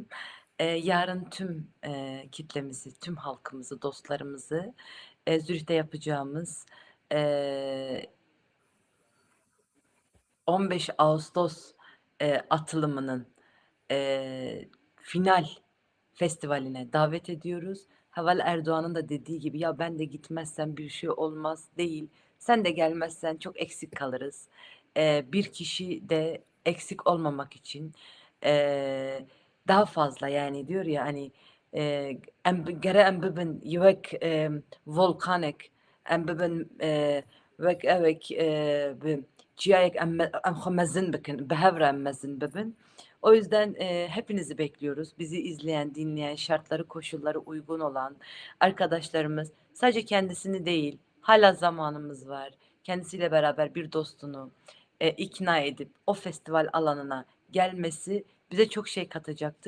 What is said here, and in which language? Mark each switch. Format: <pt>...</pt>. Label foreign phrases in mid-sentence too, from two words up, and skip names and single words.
<tr>Yarın tüm kitlemizi, tüm halkımızı, dostlarımızı Zürih'te yapacağımız 15 Ağustos atılımının final festivaline davet ediyoruz. Heval Erdoğan'ın da dediği gibi ya ben de gitmezsem bir şey olmaz değil. Sen de gelmezsen çok eksik kalırız. Bir kişi de eksik olmamak için daha fazla yani diyor ya hani</tr> <ku>gere em bibin yuvek volkanik em bibin vek evek ciyayek em mezin bikin behevre em mezin bibin.</ku> <tr>O yüzden hepinizi bekliyoruz. Bizi izleyen, dinleyen, şartları, koşulları uygun olan arkadaşlarımız sadece kendisini değil, hala zamanımız var. Kendisiyle beraber bir dostunu ikna edip o festival alanına gelmesi bize çok şey katacaktır.</tr>